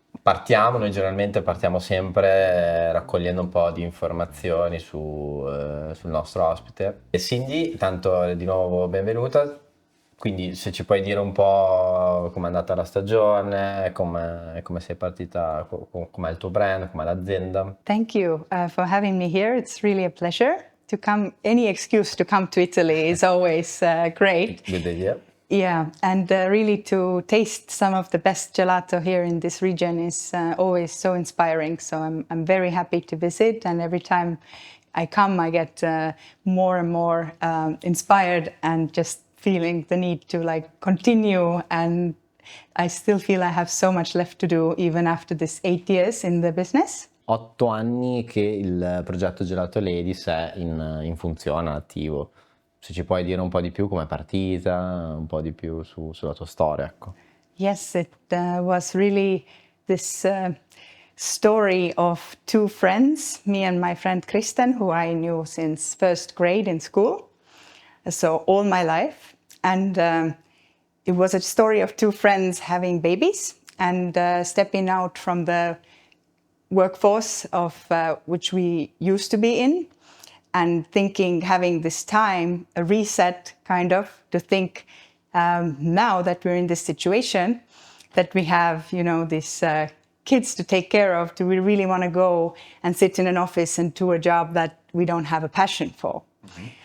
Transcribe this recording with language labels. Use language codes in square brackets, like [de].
[it] Noi generalmente partiamo sempre raccogliendo un po' di informazioni sul nostro ospite. E Sindy, tanto di nuovo benvenuta. Quindi se ci puoi dire un po' com'è andata la stagione, come sei partita, com'è il tuo brand, com'è l'azienda. [en] Thank you for having me here. It's really a pleasure to come. Any excuse to come to Italy is always great. Good idea. Yeah, and really to taste some of the best gelato here in this region is always so inspiring. So I'm very happy to visit, and every time I come I get more and more inspired and just feeling the need to continue, and I still feel I have so much left to do even after this 8 years in the business. [it] 8 anni che il progetto Gelato Ladies è in funzione, attivo. Se ci puoi dire un po' di più come è partita, un po' di più sulla tua storia, ecco. [en] Yes, it was really this story of two friends, me and my friend Kristen, who I knew since first grade in school. So all my life, and it was a story of two friends having babies and stepping out from the workforce of which we used to be in, and thinking, having this time, a reset kind of, to think now that we're in this situation, that we have, these kids to take care of, do we really want to go and sit in an office and do a job that we don't have a passion for? Mm-hmm.